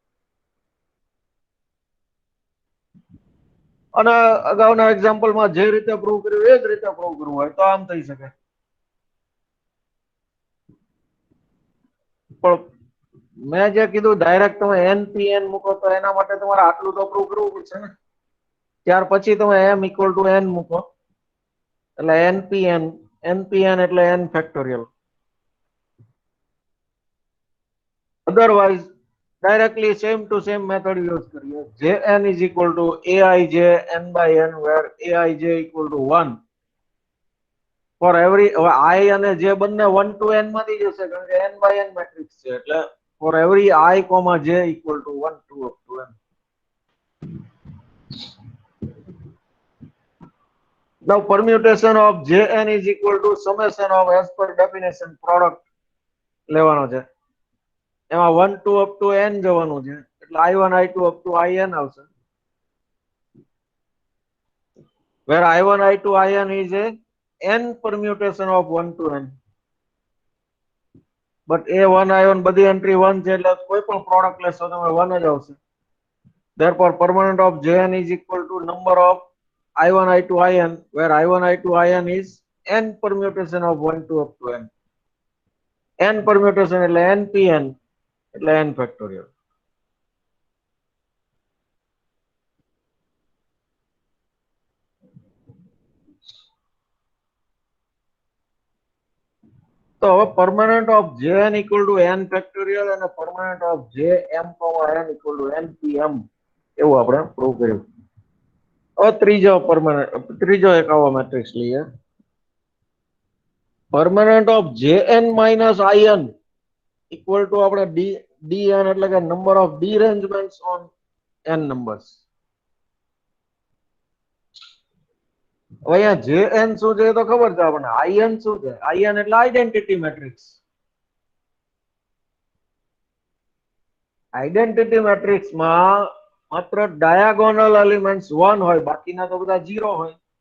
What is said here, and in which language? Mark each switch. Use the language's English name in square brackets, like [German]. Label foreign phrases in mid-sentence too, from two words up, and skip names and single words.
[Gujarati] અને અગાઉના એક્ઝામ્પલમાં જે રીતે પ્રૂવ કર્યું એ જ રીતે પ્રૂવ કરવું હોય તો આમ થઈ શકે. પણ મેં જે કીધું ડાયરેક્ટ તમે npn મૂકો તો એના માટે તમારે આટલું તો પ્રૂવ કરવું પડશે ને. ત્યાર પછી તમે m = n મૂકો એટલે npn, npn એટલે n ફેક્ટોરિયલ. [English] Otherwise, directly same to same method use કરીએ. Jn is equal to aij n by n, where aij equal to 1. For every I [Gujarati] અને j બંને [English] 1 to n [Gujarati] માંથી જશે કારણ કે [English] n by n [Gujarati] મેટ્રિક્સ છે એટલે [English] for every I, j equal to 1 to up to n. Now permutation of Jn is equal to summation of as per definition product [Gujarati] લેવાનો છે. એમાં [English] 1 to up to n [Gujarati] જવાનું છે એટલે [English] I1 I2 up to in [Gujarati] આવશે. [English] Where I1 I2 in is a n permutation of 1 to n. [Gujarati] But A1 I1 બધી entry 1 છે એટલે કોઈ પણ product લેશો તમે 1 જ આવશે. [English] Therefore permanent of Jn is equal to number of I1 I2 in, where I1 I2 in is n permutation of 1 to up to n. n permutation [Gujarati] એટલે npn એટલે [English] n factorial. [Gujarati] તો હવે [English] permanent of Jn equal to n factorial [Gujarati] અને [English] permanent of Jm, n equal to npm [Gujarati] એવું આપણે પ્રૂવ કર્યું. હવે ત્રીજો એક આવો મેટ્રિક્સ લઈએ. [English] permanent of Jn minus in equal to [Gujarati] આપણે dn એટલે કે [English] number of derangements on n numbers. [Gujarati] હવે અહીંયા Jn શું છે એ તો ખબર છે આપણને. in શું છે? in એટલે [English] identity matrix. identity matrix માં [Gujarati] માત્ર [English] diagonal elements [Gujarati] 1 હોય, બાકીના તો બધા 0 હોય.